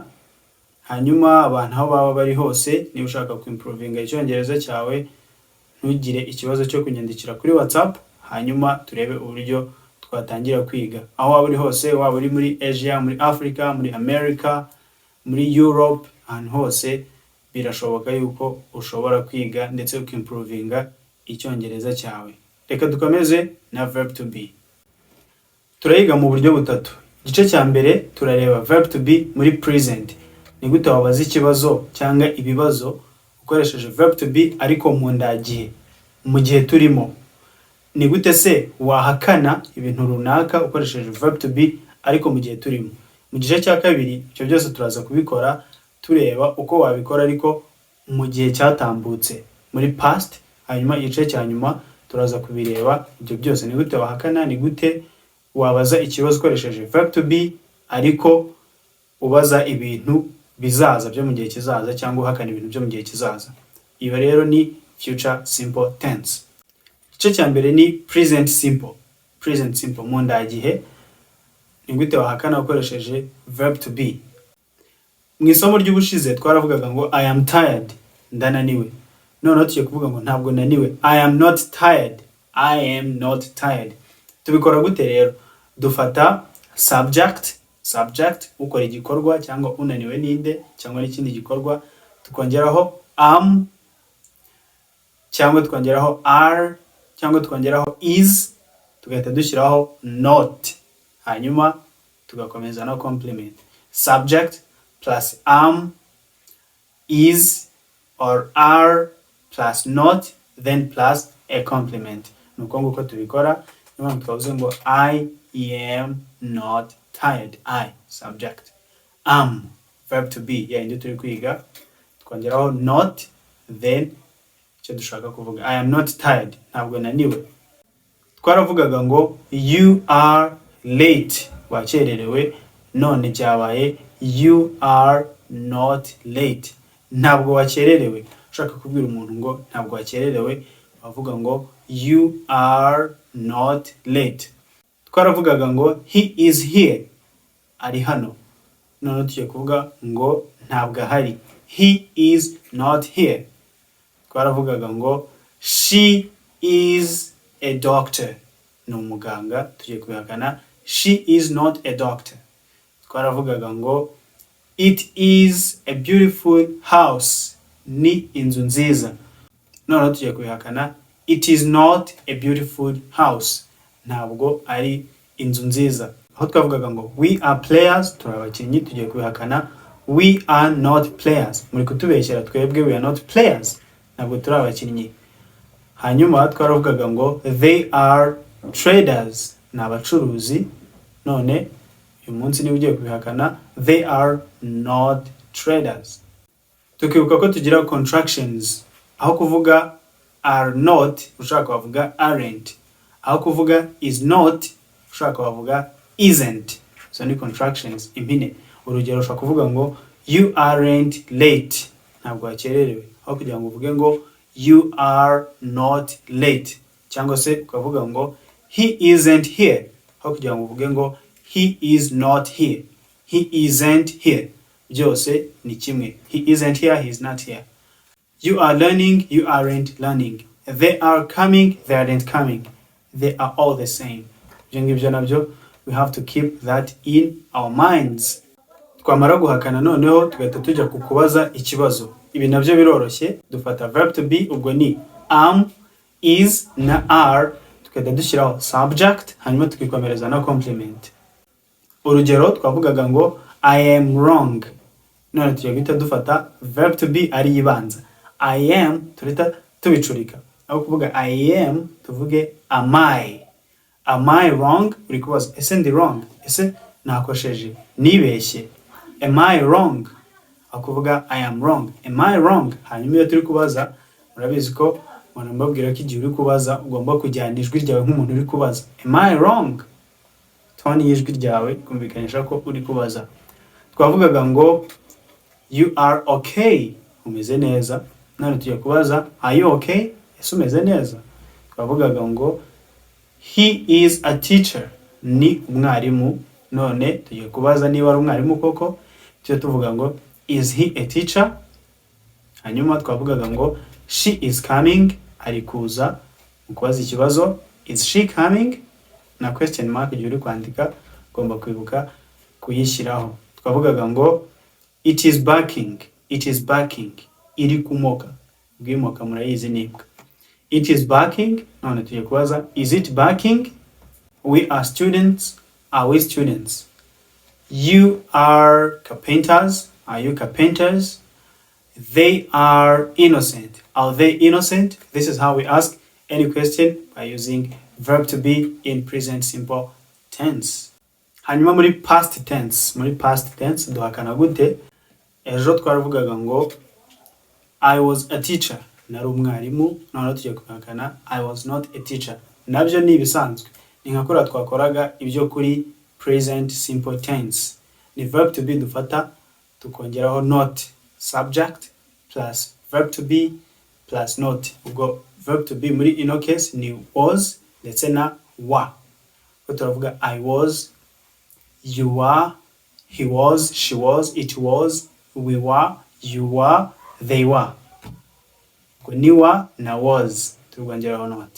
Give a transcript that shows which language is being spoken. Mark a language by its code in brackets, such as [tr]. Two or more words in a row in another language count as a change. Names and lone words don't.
[rw] Hanyuma abantu aho baba bari hose, niba ushaka kuimprovinga icyongereza cyawe, ntugire ikibazo cyo kunyandikira kuri WhatsApp, hanyuma turebe uburyo twatangira kwiga. Aho waba uri hose, waba uri muri Asia, muri Africa, muri America, muri Europe, ahantu hose birashoboka yuko ushobora kwiga ndetse ukimprovinga icyongereza cyawe. Reka dukomeze na [en] verb to be. [rw] Turayiga mu buryo butatu. Igice cya mbere turareba [en] verb to be [rw] muri present. Ni gute wabaza ikibazo cyangwa ibibazo ukoresheje [en] verb to be [rw] ariko mu ndagihe, mu gihe turimo. Ni gute se wahakana ibintu runaka ukoresheje [en] verb to be [rw] ariko mu gihe turimo. Mu gice cya kabiri icyo byose turaza kubikora tureba uko wabikora ariko mu gihe cyatambutse, muri past. Hanyuma igice cya nyuma turaza kubireba ibyo byose, ni gute wahakana, ni gute wabaza ikibazo ukoresheje [en] verb to be [rw] ariko ubaza ibintu bizaza byo mu gihe kizaza cyangwa uhakana ibintu byo mu gihe kizaza. Iyo rero ni [en] future simple tense. [rw] Igice cya mbere ni [en] present simple. Present simple [rw] mu ndagihe, ni gute wahakana ukoresheje [en] verb to be. [rw] Mu isomo ry'ubushize twaravugaga ngo [en] I am tired, [rw] ndananiwe. Noneho tugiye kuvuga ngo ntabwo naniwe, [en] I am not tired. I am not tired. [rw] Tubikora gute rero? Dufata subject ukora igikorwa cyangwa unaniwe ninde cyangwa n'ikindi gikorwa, tukongeraho am cyangwa tukongeraho are cyangwa tukongeraho is, tugahita dushyiraho not, hanyuma tugakomeza no complement. [en] Subject plus am, is or are plus not, then plus a complement. [rw] Nuko nguko tubikora. Niyo twavuze ngo [en] I am not tired. I subject, am verb to be [rw] ya indi turi kwiga, tukongeraho [en] not, then [rw] icyo dushaka kuvuga [en] I am not tired, [rw] ntabwo naniwe. Twaravugaga ngo [en] you are late, [rw] wakererewe. None cyabaye [en] you are not late, [rw] ntabwo wakererewe. Ushaka kubwira umuntu ngo ntabwo wakererewe, bavuga ngo [en] you are not late. [rw] Twaravugaga ngo [en] he is here, [rw] ari hano. None tugiye kuvuga ngo ntabwo ahari, [en] he is not here. [rw] Twaravugaga ngo [en] she is a doctor, [rw] ni umuganga. Tugiye kubihakana, [en] she is not a doctor. [rw] Twaravugaga ngo [en] it is a beautiful house, [rw] ni inzu nziza. None tugiye kubihakana, [en] it is not a beautiful house, [rw] ntabwo ari inzu nziza. Aho twavugaga ngo [en] we are players, [rw] turabakinnyi, tugiye kubihakana [en] we are not players. [rw] Muri kutubeshyera twebwe [en] we are not players, [rw] ntabwo turi abakinnyi. Hanyuma twaravugaga ngo [en] they are traders, [rw] ni abacuruzi. None uyu munsi niba ugiye kubihakana, [en] they are not traders. [rw] Tukibuka ko tugira contractions, aho kuvuga [en] are not [rw] ushaka wavuga aren't, aho kuvuga [en] is not [rw] ushaka wavuga isn't. So ni contractions impine. Urugero ushaka kuvuga ngo [en] you aren't late, [rw] ntabwo wakererewe, aho kugira ngo uvuge ngo [en] you are not late, [rw] cyangwa se ukavuga ngo [en] he isn't here, [rw] aho kugira ngo uvuge ngo [en] he is not here, he isn't here. [rw] Byose ni kimwe. [en] He isn't here, he is not here. You are learning, you aren't learning. They are coming, they aren't coming. They are all the same. [rw] Ibyo nabyo [en] we have to keep that in our minds. [rw] Twamara guhakana noneho tugahita tujya kukubaza ikibazo. Ibi nabyo biroroshye. Dufata [en] verb to be, [rw] ubwo ni am, is na are, tukajya dushyiraho subject, hanyuma tukikomereza na complement. Urugero twavugaga ngo [en] I am wrong. [rw] None tujya guhita dufata [en] verb to be [rw] ari ibanza. [en] I am [rw] turita tubicurika. Aho kuvuga [en] I am [rw] tuvuge [en] am I. Am I wrong? [rw] Uri kubaza ese ndi wrong? Ese nakosheje? Nibeshye. [en] Am I wrong? [rw] Aho kuvuga [en] I am wrong. Am I wrong? [rw] Hanyuma iyo turi kubaza murabizi ko mbabwira ko igihe uri kubaza ugomba kujyana ijwi ryawe nk'umuntu uri kubaza. [en] Am I wrong? [rw] Tone y'ijwi ryawe kumvikanisha ko uri kubaza. Twavugaga ngo [en] you are okay, [rw] umeze neza. None tugiye kubaza [en] are you okay? [rw] Ese umeze neza? Twavugaga ngo [en] he is a teacher, [rw] ni umwarimu. None tugiye kubaza niba ari umwarimu koko, tugiye tuvuga ngo [en] is he a teacher? [rw] Hanyuma twavugaga ngo [en] she is coming, [rw] ari kuza. Mu kubaza ikibazo [en] is she coming [rw] na [en] question mark [rw] igihe uri kwandika ugomba kwibuka kuyishyiraho. Twavugaga ngo [en] it is barking, it is barking, [rw] iri kumoka. Bwimoka murayizi nibwa. [en] It is barking. [rw] None tugiye kubaza [en] is it barking? We are students, are we students? You are carpenters, are you carpenters? They are innocent, are they innocent? This is how we ask any question, by using verb to be in present simple tense. [rw] Hanyuma muri [en] past tense [rw] duhakana gute? Ejo twaravugaga ngo [en] I was a teacher, [rw] nari umwarimu. None tugiye kuhakana [en] I was not a teacher. [rw] Nabyo ni ibisanzwe, ni nka kora twakoraga ibyo kuri [en] present simple tense. [rw] Ni [en] verb to be [rw] dufata tukongeraho not, [en] subject plus verb to be plus not. [rw] Ubwo [en] verb to be [rw] muri ino case ni was ndetse na wa. Ko turavuga [en] I was, you were, he was, she was, it was, we were, you were, they were. [rw] Ko ni wa na was tugongeraho not.